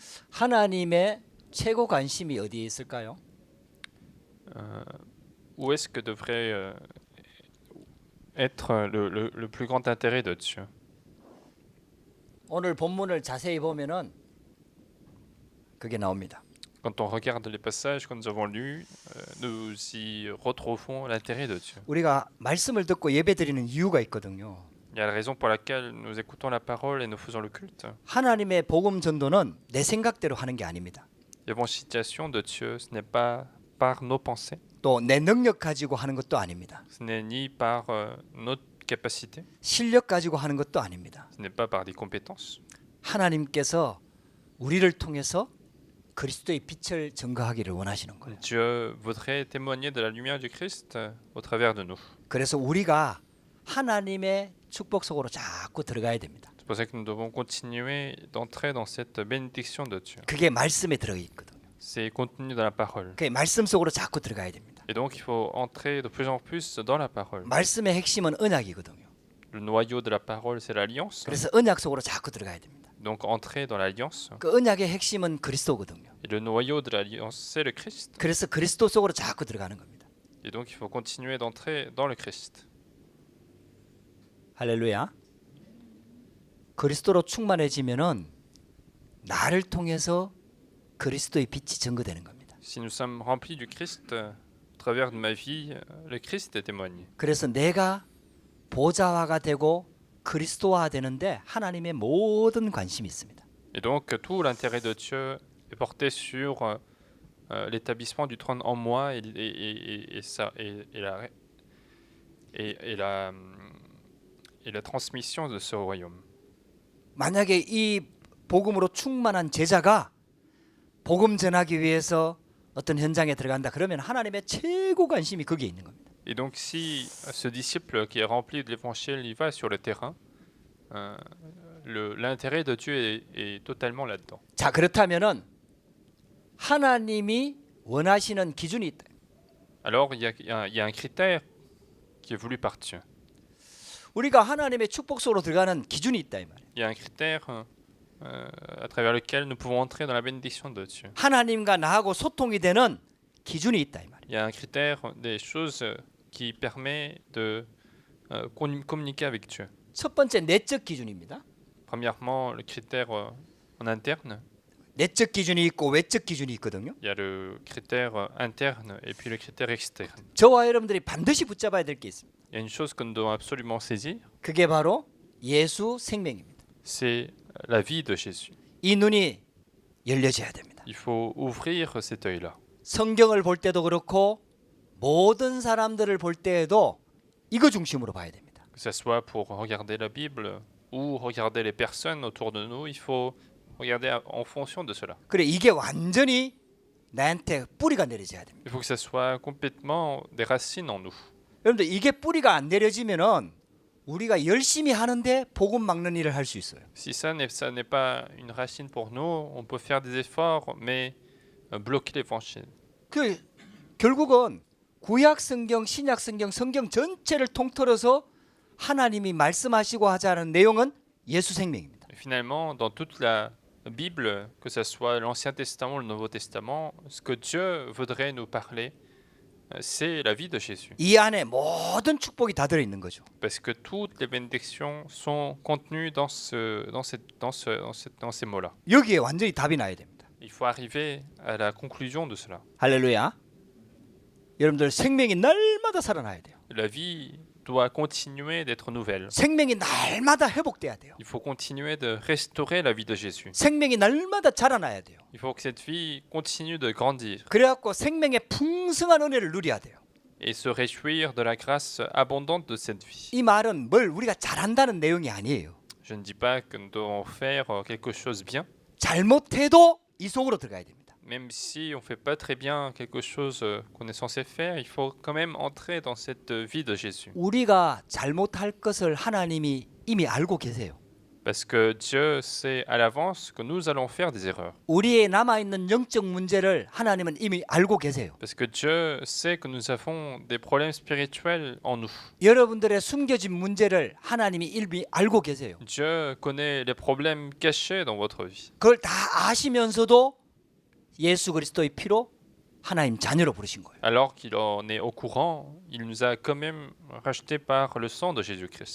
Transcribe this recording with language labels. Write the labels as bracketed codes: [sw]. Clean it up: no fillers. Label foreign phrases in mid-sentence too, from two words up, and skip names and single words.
[ko] 하나님의 최고 관심이 어디에 있을까요? [fr] Où est-ce que devrait être le plus grand intérêt de Dieu? [ko] 오늘 본문을 자세히 보면은 그게 나옵니다. [fr] Quand on regarde les passages que nous avons lus, nous y retrouvons l'intérêt de Dieu. [ko] 우리가 말씀을 듣고 예배드리는 이유가 있거든요. [fr] Il y a la raison pour laquelle nous écoutons la parole et nous faisons le culte. [ko] 하나님의 복음 전도는 내 생각대로 하는 게 아닙니다. [fr] L'évangélisation de Dieu, ce n'est pas par nos pensées, [ko] 또 내 능력 가지고 하는 것도 아닙니다. [fr] ce n'est ni par notre capacité, [ko] 실력 가지고 하는 것도 아닙니다. [fr] ce n'est pas par des compétences. [ko] 하나님께서 우리를 통해서 그리스도의 빛을 증거하기를 원하시는 거예요. [fr] Dieu voudrait témoigner de la lumière du Christ au travers de nous. [ko] 그래서 우리가 하나님의 축복 속으로 자꾸 들어가야 됩니다. [fr] C'est pour ça que nous devons continuer d'entrer dans cette bénédiction de Dieu. [ko] 그게 말씀에 들어 있거든요. [fr] C'est contenu dans la parole. [ko] 그게 말씀 속으로 자꾸 들어가야 됩니다. [fr] Et donc il faut entrer de plus en plus dans la parole. [ko] 말씀의 핵심은 언약이거든요. [fr] Le noyau de la parole, c'est l'alliance. [ko] 그래서 언약 속으로 자꾸 들어가야 됩니다. [fr] Donc entrer dans l'alliance. [ko] 그 언약의 핵심은 그리스도거든요. [fr] Et le noyau de l'alliance, c'est le Christ. [ko] 그래서 그리스도 속으로 자꾸 들어가는 겁니다. [fr] Et donc il faut continuer d'entrer dans le Christ. [ko] 할렐루야. 그리스도로 충만해지면은 나를 통해서 그리스도의 빛이 증거되는 겁니다. [fr] Si nous sommes remplis du Christ, au travers de ma vie, le Christ témoigne. [ko] 그래서 내가 보좌화가 되고 그리스도화 되는데 하나님의 모든 관심이 있습니다. [fr] Et donc tout l'intérêt de Dieu est porté sur l'établissement du trône en moi et la transmission de ce royaume. [ko] 만약에 이 복음으로 충만한 제자가 복음 전하기 위해서 어떤 현장에 들어간다 그러면 하나님의 최고 관심이 거기에 있는 겁니다. [fr] Et donc si ce disciple qui est rempli de l'évangile, il va sur le terrain, l'intérêt de Dieu est totalement là-dedans. [ko] 자, 그렇다면은 하나님이 원하시는 기준이 있다. [fr] Alors il y a un critère qui est voulu par Dieu. [ko] 우리가 하나님의 축복 속으로 들어가는 기준이 있다 이 말이에요. [fr] Il y a un critère à travers lequel nous pouvons entrer dans la bénédiction de Dieu. [ko] 하나님과 나하고 소통이 되는 기준이 있다 이 말이에요. [fr] Il y a un critère des choses qui permet de communiquer avec Dieu. [ko] 첫 번째 내적 기준입니다. [fr] Premièrement, le critère en interne. [ko] 내적 기준이 있고 외적 기준이 있거든요. [fr] Il y a le critère interne et puis le critère externe. [ko] 저와 여러분들이 반드시 붙잡아야 될 게 있습니다. [fr] Il y a une chose que nous devons absolument saisir, [ko] 그게 바로 예수 생명입니다. [fr] c'est la vie de Jésus. [ko] 이 눈이 열려져야 됩니다. [fr] Il faut ouvrir cet œil-là. [ko] 성경을 볼 때도 그렇고 모든 사람들을 볼 때에도 이거 중심으로 봐야 됩니다. [fr] Que ce soit pour regarder la Bible ou regarder les personnes autour de nous, il faut regarder en fonction de cela. [ko] 그래 이게 완전히 나한테 뿌리가 내려져야 됩니다. [fr] Il faut que ça soit complètement des racines en nous. [ko] 여러분들 이게 뿌리가 안 내려지면은 우리가 열심히 하는데 복음 막는 일을 할 수 있어요. [fr] Si ça n'est pas une racine pour nous, on peut faire des efforts, mais bloquer l'évangile. [ko] 그 결국은 구약 성경, 신약 성경, 성경 전체를 통틀어서 하나님이 말씀하시고 하자는 내용은 예수 생명입니다. [fr] Finalement, dans toute la Bible, que ce soit l'Ancien Testament ou le Nouveau Testament, ce que Dieu voudrait nous parler, c'est la vie de Jésus. [ko] 이 안에 모든 축복이 다 들어 있는 거죠. [fr] Parce que toutes les bénédictions sont contenues dans ces mots-là. [ko] 여기에 완전히 답이 나야 됩니다. [fr] Il faut arriver à la conclusion de cela. [ko] 할렐루야. 여러분들 생명이 날마다 살아나야 돼요. [fr] La vie doit continuer d'être nouvelle. [ko] 생명이 날마다 회복돼야 돼요. [fr] Il faut continuer de restaurer la vie de Jésus. [ko] 생명이 날마다 자라나야 돼요. [fr] Il faut que cette vie continue de grandir [ko] 그래갖고 생명의 풍성한 은혜를 누려야 돼요. [fr] et se réjouir de la grâce abondante de cette vie. [ko] 이 말은 뭘 우리가 잘한다는 내용이 아니에요. [fr] Je ne dis pas que nous devons faire quelque chose bien, [ko] 잘못해도 이 속으로 들어가야 됩니다. [fr] même si on ne fait pas très bien quelque chose qu'on est censé faire, il faut quand même entrer dans cette vie de Jésus. [ko] 우리가 잘못할 것을 하나님이 이미 알고 계세요. [fr] Parce que Dieu sait à l'avance que nous allons faire des erreurs. [ko] 우리의 남아있는 영적 문제를 하나님은 이미 알고 계세요. [fr] Parce que Dieu sait que nous avons des problèmes spirituels en nous. [ko] 여러분들의 숨겨진 문제를 하나님이 이미 알고 계세요. [fr] Dieu connaît les problèmes cachés dans votre vie. [ko] 그걸 다 아시면서도 예수 그리스도의 피로 하나님 자녀로 부르신 거예요. [fr] Alors qu'il en est au courant, il nous a quand même rachetés par le sang de Jésus-Christ.